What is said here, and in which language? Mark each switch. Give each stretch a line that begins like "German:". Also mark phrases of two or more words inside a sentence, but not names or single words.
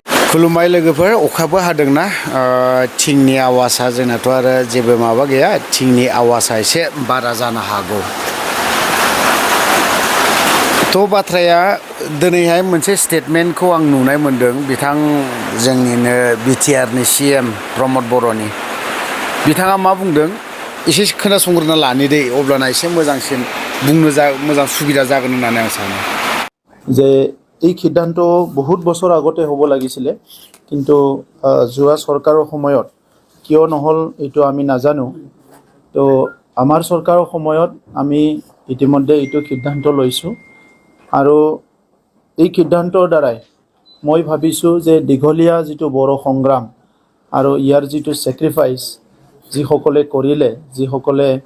Bodo: खुलुमबाय लोगोफोर अखाबो हादोंना थिंनि आवाजा जोंनाथ' आरो जेबो माबा गैया थिंनि आवाजा एसे बारा जानो हागौ थ' बाथ्राया दिनैहाय मोनसे स्टेटमेन्टखौ आं नुनाय मोनदों बिथां जोंनिनो बिटिआरनि सिएम प्रमद बर'नि बिथाङा मा बुंदों एसे खोनासंग्रोना लानि दै अब्लाना एसे मोजांसिन बुंनो मोजां सुबिदा जागोन होननानै आं सानो
Assamese: যে এই সিদ্ধান্ত বহুত বছৰ আগতে হ'ব লাগিছিলে কিন্তু যোৱা চৰকাৰৰ সময়ত কিয় নহল এইটো আমি নাজানো তো আমাৰ চৰকাৰৰ সময়ত আমি ইতিমধ্যে এইটো সিদ্ধান্ত লৈছো আৰু এই সিদ্ধান্তৰ দ্বাৰাই মই ভাবিছোঁ যে দীঘলীয়া যিটো বড়ো সংগ্ৰাম আৰু ইয়াৰ যিটো স্যাক্ৰিফাইস যিসকলে কৰিলে যিসকলে